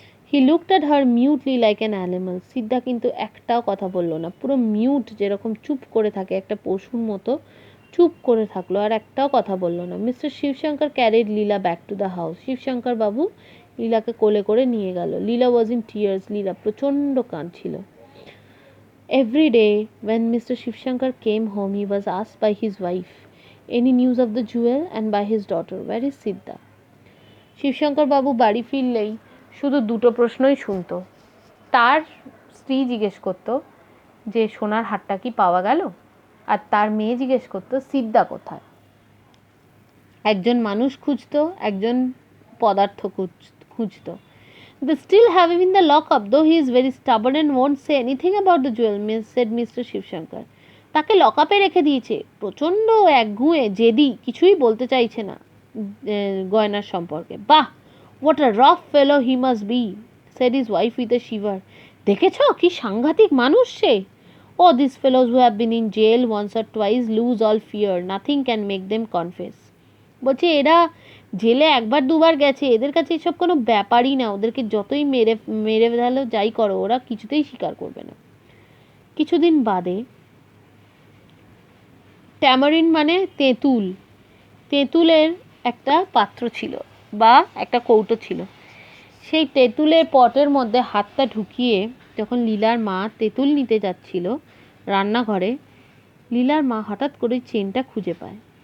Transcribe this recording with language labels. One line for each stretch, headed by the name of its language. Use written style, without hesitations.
English: he looked at her মিউটলি like an animal,
Bangla: সিদ্ধা কিন্তু একটাও কথা বলল না, পুরো মিউট, যেরকম চুপ করে থাকে একটা পশুর মতো চুপ করে থাকলো, আর একটাও কথা বলল না।
English: mister Shivshankar carried Leela back to the house,
Bangla: Shibshankar বাবু লীলাকে কোলে করে নিয়ে গেল।
English: Leela was in tears,
Bangla: লীলা প্রচণ্ড কাঁদছিল।
English: Every day when Mr. Shivshankar came home, he was asked by his wife any news of the jewel, and by his daughter, where is Siddha?
Bangla: Shibshankar বাবু বাড়ি ফিরলেই শুধু দুটো প্রশ্নই শুনতো। তার স্ত্রী জিজ্ঞেস করতো যে সোনার হারটা কি পাওয়া গেল, আর তার মেয়ে জিজ্ঞেস করতো সিদ্ধা কোথায়। একজন মানুষ খুঁজতো, একজন পদার্থ খুঁজতো।
English: They still have him in the lockup, though he is very stubborn and won't say anything about the jewel, said Mr. Shivshankar.
Bangla: তাকে লকআপে রেখে দিয়েছে, প্রচণ্ড একগুঁয়ে জেদি, কিছুই বলতে চাইছে না গয়নার সম্পর্কে।
English: বাহ, what a rough fellow he must be, said his wife with a shiver.
Bangla: দেখেছো কি সাংঘাতিক মানুষ সে।
English: Oh, these fellows who have been in jail once or twice lose all fear, nothing can make them confess.
Bangla: বলছে এরা জেলে একবার দুবার গেছে, এদের কাছে এসব কোনো ব্যাপারই না, ওদেরকে যতই মেরে মেরে ফেলো যাই করো ওরা কিছুতেই স্বীকার করবে না। কিছুদিন বাদে, ট্যামারিন মানে তেঁতুল, তেঁতুলের একটা পাত্র ছিল বা একটা কৌটো ছিল, সেই তেঁতুলের পটের মধ্যে হাতটা ঢুকিয়ে যখন লীলার মা তেঁতুল নিতে যাচ্ছিল রান্নাঘরে, লীলার মা হঠাৎ করে চেনটা খুঁজে পায়।